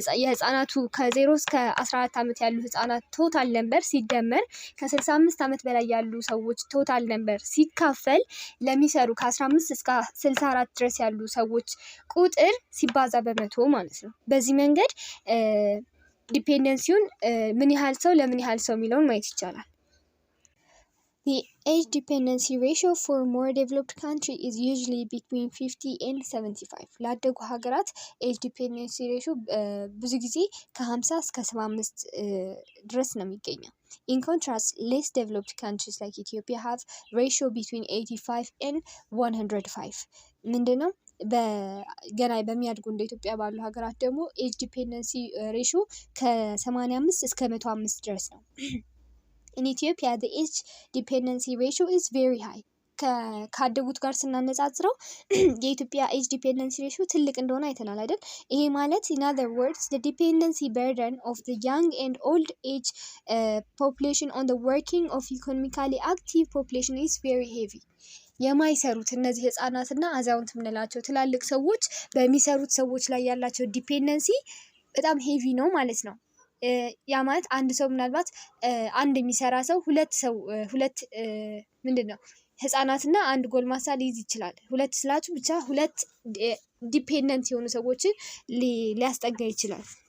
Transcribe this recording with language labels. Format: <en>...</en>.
<am>የህፃናቱ ከ0 እስከ 14 ዓመት ያሉ ህፃናት ቶታል ነምበር ሲደመር ከ65 ዓመት በላይ ያሉ ሰዎች ቶታል ነምበር ሲካፈል ለሚሰሩ ከ15 እስከ 64 ድረስ ያሉ ሰዎች ቁጥር ሲባዛ በመቶ ማለት ነው። በዚህ መንገድ ዲፔንደንሲውን ምን ያህል ሰው ለምን ያህል ሰው የሚለውን ማየት ይቻላል።</am> <en>The age dependency ratio for more developed country is usually between 50 and 75.</en> <am>ላደጉ ሀገራት age dependency ratio ብዙ ጊዜ ከ50 እስከ 75 ድረስ ነው የሚገኘው።</am> <en>In contrast, less developed countries like Ethiopia have ratio between 85 and 105.</en> <am>ምንድነው? ገና በሚያድጉ እንደ ኢትዮጵያ ባሉ ሀገራት ደግሞ age dependency ratio ከ85 እስከ 105 ድረስ ነው።</am> <en>In Ethiopia, the age dependency ratio is very high.</en> <am>ካደጉት ጋር ስናነጻጽረው የኢትዮጵያ ኤጅ ዲፔንደንሲ ሬሽዮ ትልቅ እንደሆነ አይተናል አይደል? ይሄ ማለት</am> <en>in other words the dependency burden of the young and old age population on the working of economically active population is very heavy.</en> <am>የማይሰሩት እነዚህ ህፃናትና አዛውንት የምንላቸው ትላልቅ ሰዎች በሚሰሩት ሰዎች ላይ ያላቸው ዲፔንደንሲ በጣም ሄቪ ነው ማለት ነው። ያ ማለት አንድ ሰው ምናልባት አንድ የሚሰራ ሰው ሁለት ምንድነው ህፃናትና አንድ ጎልማሳ ሊይዝ ይችላል። ሁለት ስላችሁ ብቻ ሁለት ዲፔንደንት የሆኑ ሰዎችን ሊያስጠጋ ይችላል።</am>